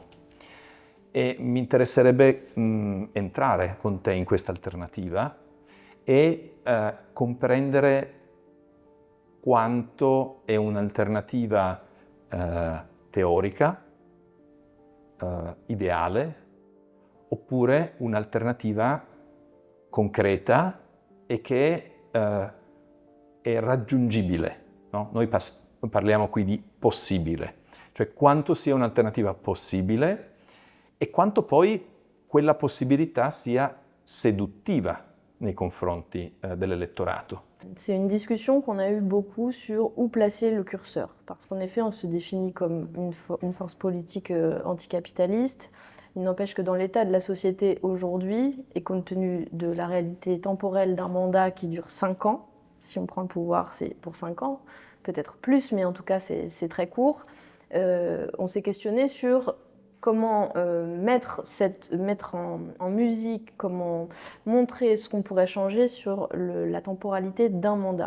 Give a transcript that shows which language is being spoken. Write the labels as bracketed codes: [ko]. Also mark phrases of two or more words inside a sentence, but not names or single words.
[it] E mi interesserebbe entrare con te in questa alternativa e comprendere quanto è un'alternativa teorica, ideale, oppure un'alternativa concreta e che è raggiungibile. No? Noi parliamo qui di possibile, cioè quanto sia un'alternativa possibile e quanto poi quella possibilità sia seduttiva nei confronti dell'elettorato. [fr] C'est une discussion qu'on a eue beaucoup sur où placer le curseur, parce qu'en effet on se définit comme une force politique anticapitaliste. Il n'empêche que dans l'état de la société aujourd'hui, et compte tenu de la réalité temporelle d'un mandat qui dure 5 ans, si on prend le pouvoir c'est pour 5 ans, peut-être plus, mais en tout cas c'est très court, on s'est questionné sur comment mettre en musique, comment montrer ce qu'on pourrait changer sur la temporalité d'un mandat.